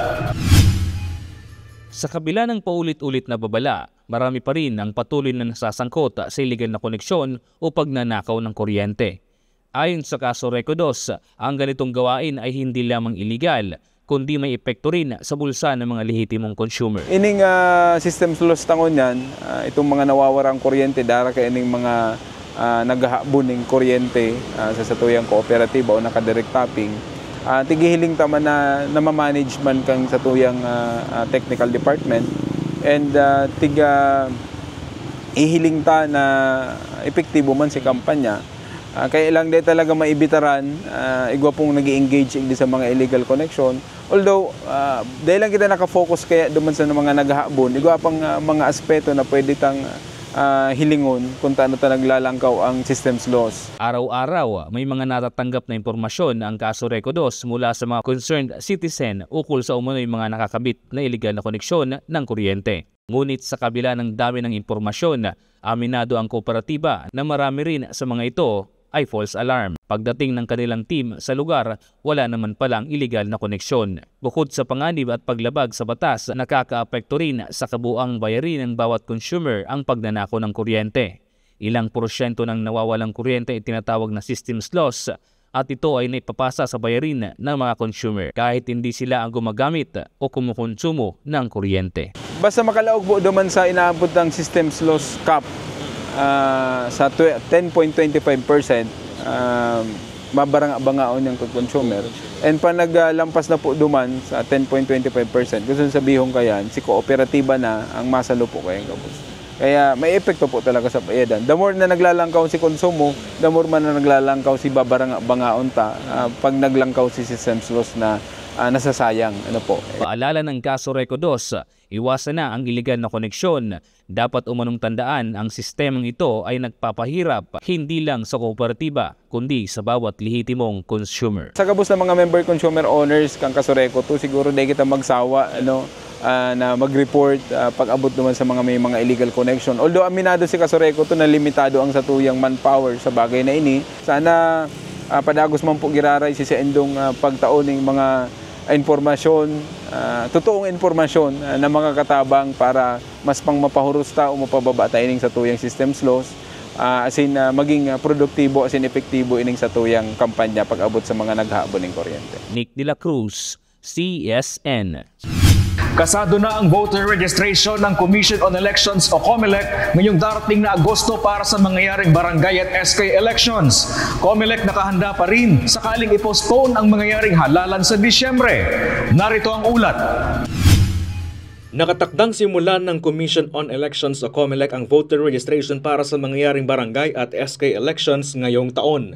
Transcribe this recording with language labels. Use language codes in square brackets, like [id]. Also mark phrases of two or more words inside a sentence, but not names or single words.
[tl] Sa kabila ng paulit-ulit na babala, marami pa rin ang patuloy na nasasangkot sa illegal na koneksyon o pagnanakaw ng kuryente. Ayon sa Casureco 2, ang ganitong gawain ay hindi lamang illegal, kundi may epekto rin sa bulsa ng mga lehitimong consumer. [bik] Ining [en] system loss [bik] tangon yan, itong mga nawawarang kuryente, dara kay ining mga naghahabon ng kuryente sa satuyang kooperatiba o nakadirect tapping, tigihiling tama na namamanage man kang satuyang [en] technical department [bik] and ihiling ta na epektibo man si kampanya. Kaya ilang day talaga maibitaran, igwa pong nag-i-engage sa mga [en] illegal connection. [bik] Although, dahil lang kita nakafocus kaya duman sa mga naghahabon, igwa pang mga aspeto na pwede tang hilingon kung taano ta naglalangkaw ang [en] systems loss. [tl] Araw-araw, may mga natatanggap na impormasyon ang Casureco 2 mula sa mga [en] concerned citizen [tl] ukol sa umano'y mga nakakabit na illegal na koneksyon ng kuryente. Ngunit sa kabila ng dami ng impormasyon, aminado ang kooperatiba na marami rin sa mga ito ay [en] false alarm. [tl] Pagdating ng kanilang team sa lugar, wala naman palang illegal na koneksyon. Bukod sa panganib at paglabag sa batas, nakakaapekto rin sa kabuang bayarin ng bawat consumer ang pagnanakaw ng kuryente. Ilang porsyento ng nawawalang kuryente ay tinatawag na [en] systems loss [tl] at ito ay naipapasa sa bayarin ng mga consumer kahit hindi sila ang gumagamit o kumukonsumo ng kuryente. [bik] Basta makalaog po duman sa inaabot ng [en] systems loss cap, [bik] sa 10.25%, mabarang-abangaon yung consumer. And pa naglampas na po duman sa 10.25%, gusto sabihon kayan, si kooperatiba na ang masalo po kayang kabus. Kaya may epekto po talaga sa bayadan. [en] The more [bik] na naglalangkaw si konsumo, [en] the more [bik] man na naglalangkaw si babarang-abangaon ta, pag naglangkaw si [en] systems loss [bik] na nasasayang. [tl] Paalala ng Casureco 2, iwasan na ang iligal na koneksyon. Dapat umanong tandaan ang sistemang ito ay nagpapahirap hindi lang sa kooperatiba kundi sa bawat lehitimong consumer. [bik] Sa kabus ng mga [en] member consumer owners [bik] kang Casureco 2, siguro dahil kita magsawa na mag-report pag abot naman sa may mga [en] illegal connection. [bik] Although aminado si Casureco 2 na limitado ang satuyang manpower sa bagay na ini, sana padagos man po giraray si endong pagtaon ng mga informasyon, totoong informasyon ng mga katabang para mas pang mapahurusta o mapababa tayo sa tuyang [en] systems loss, [bik] maging produktibo, epektibo ining sa tuyang kampanya pag abot sa mga naghahabon ng kuryente. Nick De La Cruz, CSN. [tl] Kasado na ang [en] voter registration [tl] ng Commission on Elections o COMELEC ngayong darating na Agosto para sa mangyayaring barangay at SK elections. COMELEC nakahanda pa rin sakaling i-postpone ang mangyayaring halalan sa Disyembre. Narito ang ulat. Nakatakdang simulan ng Commission on Elections o COMELEC ang [en] voter registration [tl] para sa mangyayaring barangay at SK elections ngayong taon.